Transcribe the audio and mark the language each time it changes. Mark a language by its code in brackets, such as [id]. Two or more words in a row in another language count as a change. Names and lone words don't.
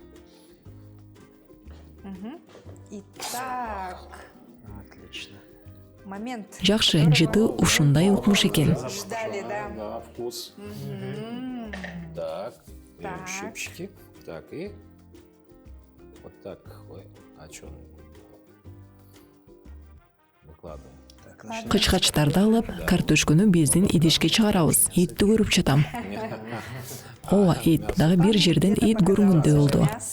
[ru] Итак, Отлично. момент. [ky] Жакшы, [ru] которого [ky] жыты ушундай укмуш экен. [ru] Ждали, да. Да, вкус. Так, берем Так. щипчики. Так, и вот так. Ой, а что? Выкладываем. Так, начинаем. [ky] Кычкачтарды алып, картошканы бездин идишке чыгарабыз. Этти көрүп жатам. Ооба, эт. Дагы бир жерден эт көрүнгөндөй болду. [ru] Мясо.